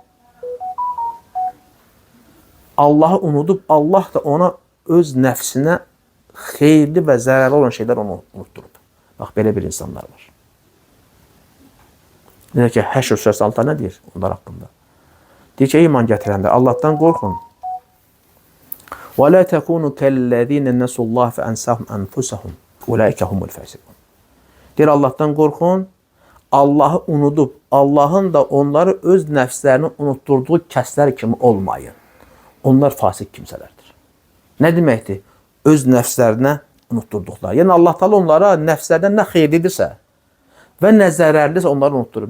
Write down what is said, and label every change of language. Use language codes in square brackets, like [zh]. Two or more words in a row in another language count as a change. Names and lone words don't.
[az] Allahı unudub, Allah da ona öz nəfsinə xeyirli və zərərli olan şeylər onu unutturub. Bax, belə bir insanlar var. Necə ki, Həşr surəsi 6 nə deyir onlar haqqında? Deyir ki, iman gətirəndə Allahdan qorxun. [ar] وَلَا تَكُونُوا كَالَّذ۪ينَ نَسُوا اللّٰهِ فَأَنْسَهُمْ أَنْفُسَهُمْ اُولَٰئِكَ هُمُ الْفَاسِقُونَ. [az] Deyir, Allahdan qorxun, Allahı unudub, Allahın da onları öz nəfslərini unutturduğu kəslər kimi olmayın. Onlar fasik kimsələrdir. Nə deməkdir? Öz nəfslərinə unutturduqları. Yəni, Allah Teala onlara nəfslərdən nə xeyirlidirsə və nə zərərlidirsə onları unutturub.